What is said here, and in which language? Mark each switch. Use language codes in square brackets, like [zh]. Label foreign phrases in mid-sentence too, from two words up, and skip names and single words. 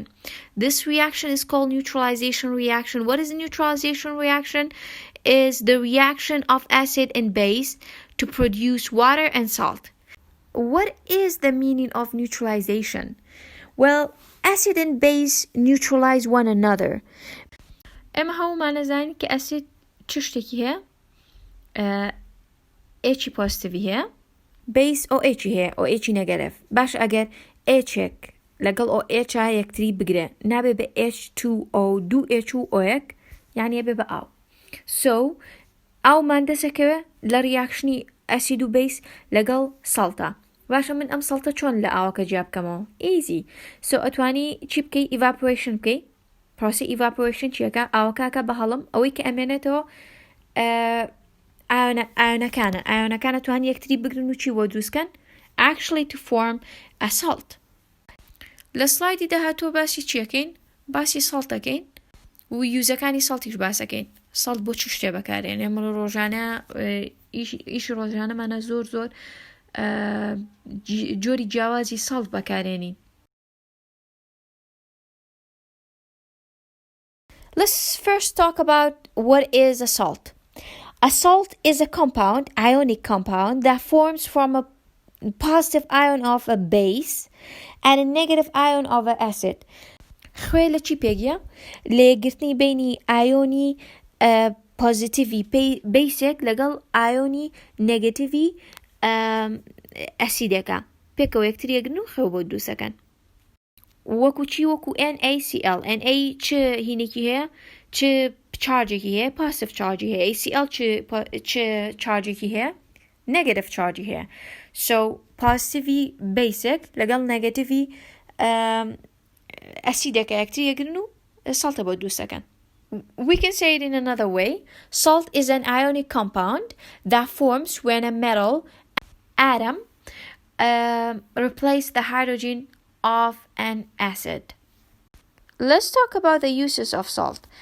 [en] This reaction is called neutralization reaction. What is a neutralization reaction? Is the reaction of acid and base to produce water and salt. What is the meaning of neutralization? Well, acid and base neutralize one another. [ku] ئەمە هەوڵمان نەزانین کە ئەسید چ شتێکی هەیە H پۆزیتیڤی هەیە بیس OH هەیە OH نەگەرەف. باش ئەگەر H-ێک لەگەڵ OH یەکتری بگرێ نابێ بە H2O 2H و O1 یعنی بێ بە ئاو. So ئاومان دەسەکەوێ لە ریاکشنی ئەسید و بیس لەگەڵ سەڵتە. باشە من ئەم سەڵتە چۆن لە ئاوەکە جیا بکەمەوە؟ ئیزی. So ئەتوانی چی بکەی؟ evaporation بکەی. پرۆسی evaporation چیەکە؟ ئاوەکەکە بە هەڵم ئەوەی کە ئەمێنێتەوە ئایۆنەکانە توانی یەکتری بگرن و چی بۆ دروستکەن؟ [en] actually to form a salt. [ku] لە سلایدی داهاتوە باسی چیەکەین؟ باسی سەڵتەکەین و یوزەکانی سەڵتیش باسەکەین. سەڵت بۆ چ شتێ بەکارێن؟ ئێمە ڕۆژانە ئیشی ڕۆژانەمانە زۆر جۆری جیاوازی سەڵت بەکارێنین. [en] Let's first talk about what is a salt. A salt is a compound, ionic compound, that forms from a positive ion of a base and a negative ion of an acid. [ku] خوێ لە چی پێگیە؟ لێگرتنی بینی ئایۆنی پۆزیتیڤی بیسێک لەگەڵ ئایۆنی نێگەتیڤی ئەسیدەکە پێکەوە یەکتر یەگرن و خێو بۆ دروستەکەن. وەکو چی؟ وەکو NaCl. Na چ هینێکی هەیە؟ چ چارجێکی هەیە پاسف چارجی هەیە ACl چ چارجێکی هەیە [en] negative charge [ku] هەیە so positivی basic لەگەڵ negativeی ئەسیدەکە یەکتری یەگرن و ساڵتە بۆ دروستەکەن. [en] We can say it in another way. Salt is an ionic compound that forms when a metal atom replaces the hydrogen of an acid. Let's talk about the uses of salt.